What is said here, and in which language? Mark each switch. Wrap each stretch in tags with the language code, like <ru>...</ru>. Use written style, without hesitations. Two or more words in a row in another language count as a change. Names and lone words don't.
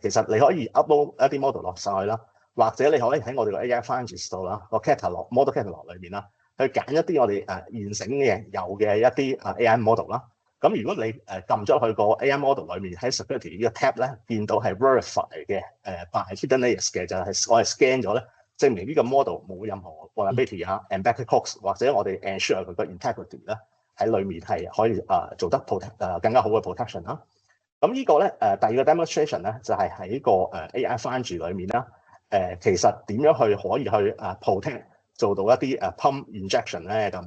<yue>其實你可以 upload 一啲 model 落上去啦，或者你可以喺我哋個 AI Foundry 度啦，個</yue> <en>catalog model catalog</en> <yue>裏面啦，去揀一啲我哋現成嘅有嘅一啲</yue> <en>AI model</en> <yue>啦。咁如果你撳咗去個</yue> <en>AI model</en> <yue>裏面喺 security 呢個 tab 咧，見到係 verify 嘅</yue> <en>by hidden layers</en> <yue>嘅，就係我係 scan 咗咧。證明呢個 model 冇任何</yue> <en>vulnerability embedded cookies</en> <yue>或者我哋 ensure 佢個 integrity 咧喺裏面係可以做得更加好嘅 protection 啦。咁呢個咧第二個 demonstration 咧就係喺個AI Foundry 裏面啦。其實點樣可以去protect 做到一啲</yue> <en>pump injection</en> <yue>咧咁。</yue>